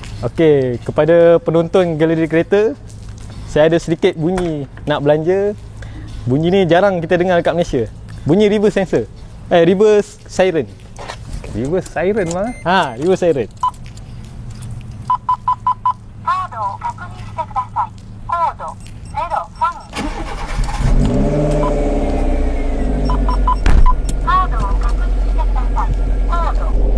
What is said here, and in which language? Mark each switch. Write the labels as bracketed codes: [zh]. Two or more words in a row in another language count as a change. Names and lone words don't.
[ms] Okey, kepada penonton galeri kereta, saya ada sedikit bunyi nak belanja. Bunyi ni jarang kita dengar dekat Malaysia. [en] Bunyi reverse sensor. Reverse siren. Reverse siren mah. Reverse siren. [ja] カードを確認してください。コード03。カードを確認してください。コード。